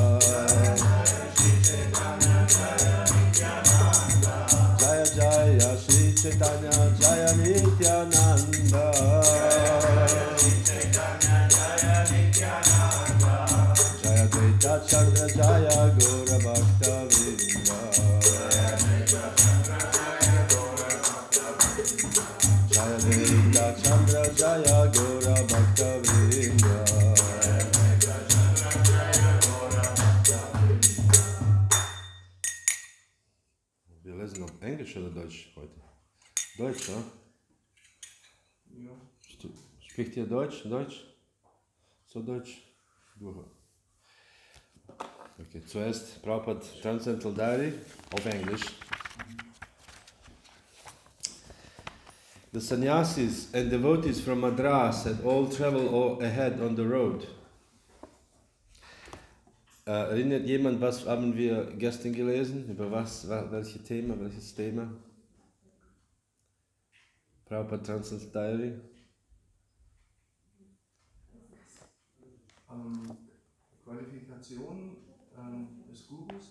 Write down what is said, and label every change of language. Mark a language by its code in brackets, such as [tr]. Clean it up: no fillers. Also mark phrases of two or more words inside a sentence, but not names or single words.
[sa] Jaya Jaya Shri Caitanya, Jaya Nityananda, Jaya Dvaita Chandra, Jaya Gaura Bhakta Vrinda, Jaya Dvaita Chandra, Jaya Gaura Bhakta Vrinda. [de] Wir lesen auf Englisch oder Deutsch heute? Deutsch, ne? Ja. Spricht ihr Deutsch? Deutsch? So Deutsch? Okay, zuerst Prabhupada Transcendental Diary auf Englisch. [en] The sannyasis and devotees from Madras had all traveled ahead on the road. [de] Erinnert jemand, was haben wir gestern gelesen? Über welches Thema? Prabhupada Transcendental Diary? Qualifikation des Gurus?